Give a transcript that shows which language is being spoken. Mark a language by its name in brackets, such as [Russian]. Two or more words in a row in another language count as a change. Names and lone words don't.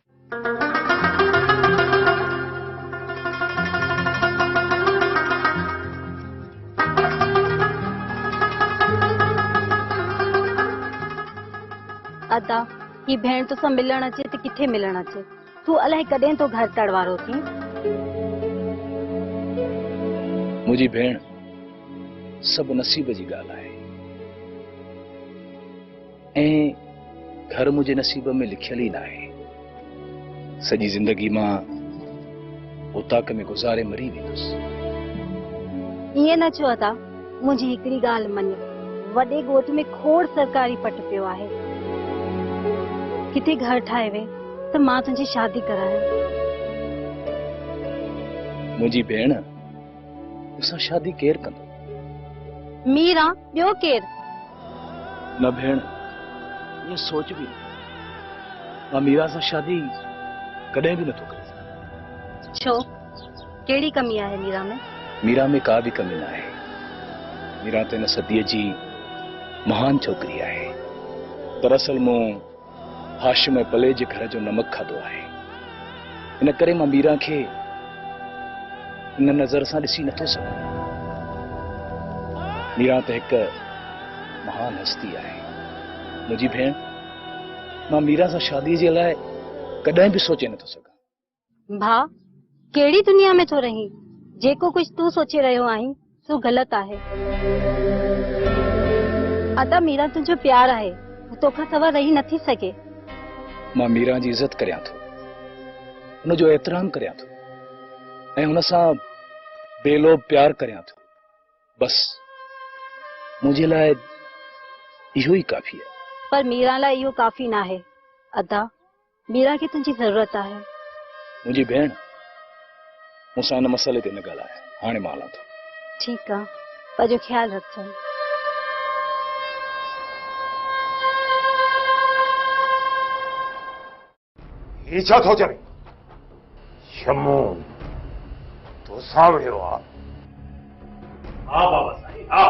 [Sindhi] अदा ही भेण तो सब मिलण अचे तो किथे मिलण अचे। तू अलाए कदें तो घर तड़वारो थी। मुझी भेण सब नसीब जी गाल है। घर मुझे नसीब में लिखियल ही ना है। सजी जिंदगी मां उताक में गुजारे मरी वेंदुस। ये न चो अदा, मुझी हिकड़ी गाल मन, वडे गोठ में खोड़ सरकारी पट पियो है। किथे घर ठाए वे तो मां तुझी शादी कराए। मुझी भेण उसा शादी केर कंदो? मीरा बियो केर? न भेण, ये सोच भी मां मीरा से शादी कदें भी न तो करे। छो केड़ी कमी है मीरा में? मीरा में का भी कमी ना है। मीरा तो इन सदी जी महान छोकरी है। दरअसल मो हाशिम पले जे घर जो नमक खादो है। इन करे मां मीरा के इन नजर से ॾिसी नथो सघां। मीरा तो एक महान हस्ती है। मुझी भेण मां मीरा से शादी जे लाए कदें भी सोचे नथो सघां। भा केड़ी दुनिया में तो रही? जेको कुछ तू सोचे रहो आई सो गलत है। अदा मीरा तुझो प्यार है, तोखा सवा रही नथी सके। मां मीरा जी इज्जत करियां थो, उन जो एहतराम करियां थो ऐं हुन सां बेलोब प्यार करियां थो। बस मुझे लाए इहो ही काफी है। पर मीरा ला इहो काफी ना है। अदा मीरा की तुझी जरूरत है। मुझी भेण मूंसां इन मसले ते न ॻाल्हाए। हाणे मां हलां थो। ठीक है, पंहिंजो ख्याल रखजो। ही छा थो चवे? शमू तो सावड़ियो आ? हाँ बाबा साईं, हाँ।